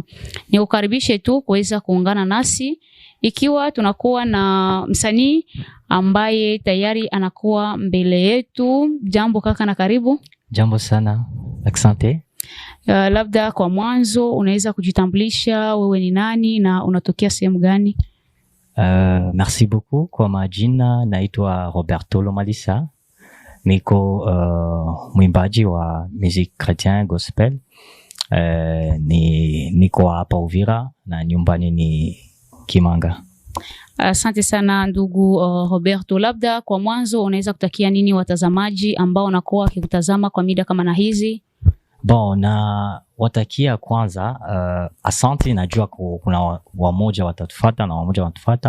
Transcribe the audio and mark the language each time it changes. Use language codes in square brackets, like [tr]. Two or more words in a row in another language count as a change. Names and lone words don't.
[sw] Nikukaribishe tu kuweza kuungana nasi ikiwa tunakuwa na msanii ambaye tayari anakuwa mbele yetu. Jambo kaka na karibu. Jambo sana. Asante. Labda kwa mwanzo unaweza kujitambulisha, wewe ni nani na unatokea sehemu gani? [fr] Merci beaucoup. [sw] Kwa majina naitwa Roberto Lomalisa. Niko mwimbaji wa [fr] musique chrétien gospel. [sw] Niko hapa Uvira na nyumbani ni Kimanga. Asante sana ndugu Roberto. Labda kwa mwanzo unaweza kutakia nini watazamaji ambao wanakuwa wakikutazama kwa mida kama na hizi? Bon, na watakia kwanza asante, najua kuna wamoja watatufuata na wamoja watatufuata.